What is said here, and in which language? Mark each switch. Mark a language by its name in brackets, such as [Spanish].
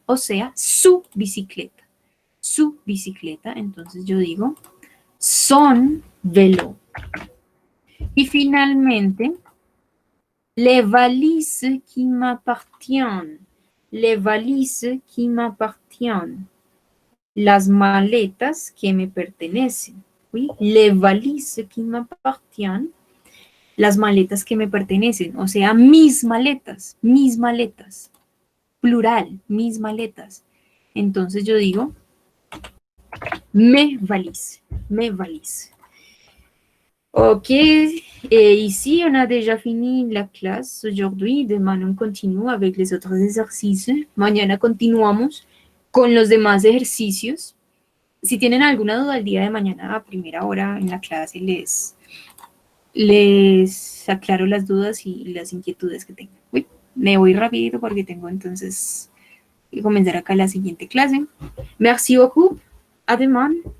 [Spanish] O sea, su bicicleta. Su bicicleta. Entonces yo digo, [French] son vélo. [Spanish] Y finalmente, [French] les valises qui m'appartiennent. Les valises qui m'appartiennent. [Spanish] Las maletas que me pertenecen. ¿Sí? [French] Les valises qui m'appartiennent. [Spanish] Las maletas que me pertenecen. O sea, mis maletas. Mis maletas. Plural, mis maletas. Entonces yo digo, [French] mes valises. Mes valises. Ok, ici on a déjà fini la clase aujourd'hui. Demain on continue avec les autres exercices. [Spanish] Mañana continuamos con los demás ejercicios. Si tienen alguna duda el día de mañana a primera hora en la clase les aclaro las dudas y las inquietudes que tengan. Uy, me voy rapidito porque tengo entonces que comenzar acá la siguiente clase. [French] Merci beaucoup. À demain.